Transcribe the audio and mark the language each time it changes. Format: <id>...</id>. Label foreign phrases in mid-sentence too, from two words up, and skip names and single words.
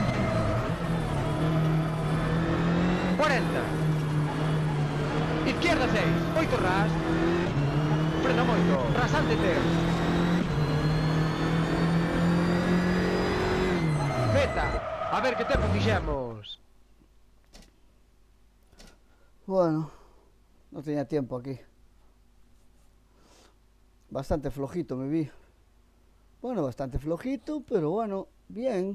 <gl>40, izquierda 6, 8 ras, frena moito, rasante 3, meta, a ver que tempo fixemos.</gl> <es>Bueno, no tenía tiempo aquí. Bastante flojito me vi. Bueno, bastante flojito, pero bueno, bien.</es>